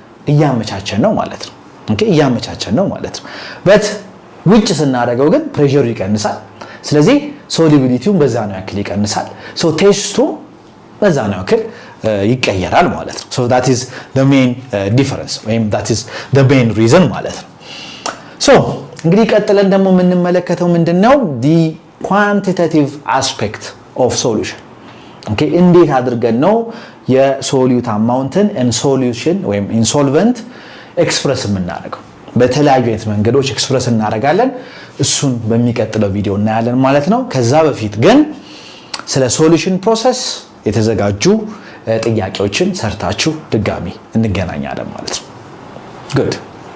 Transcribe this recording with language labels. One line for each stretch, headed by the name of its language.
Amharic: እያመቻቸን ነው ማለት ነው። እያመቻቸን ነው ማለት ነው። በት ውጭ ስናደርገው ግን ፕሬሸሩ ይቀንሳል። ስለዚህ ሶሉቢሊቲውን በዛ ነው ያክል ይቀንሳል። ሶ ቴስቱ በዛ ነው ያክል ይቀየራል ማለት ነው። ሶ
English: that is the main difference
Amharic: ወይም
English: that is the main reason
Amharic: ማለት ነው። ሶ እንግዲህ ቀጥለን ደግሞ የምንመለከተው ምንድነው?
English: the quantitative aspect of solution
Amharic: እንዴት አድርገን ነው የሶሉት አማውንትን
English: in solution
Amharic: ወይም
English: in solvent
Amharic: ኤክስፕረስ የምናደርገው? በተለያዩ አይነት መንገዶች ኤክስፕረስ እናደርጋለን። እሱን በሚቀጥለው ቪዲዮ እናያለን ማለት ነው። ከዛ በፊት ግን ስለ ሶሉሽን ፕሮሰስ የተዘጋጁ ጥያቄዎችን ሰርታችሁ ድጋሚ እንገናኛለን ማለት ነው። ጉድ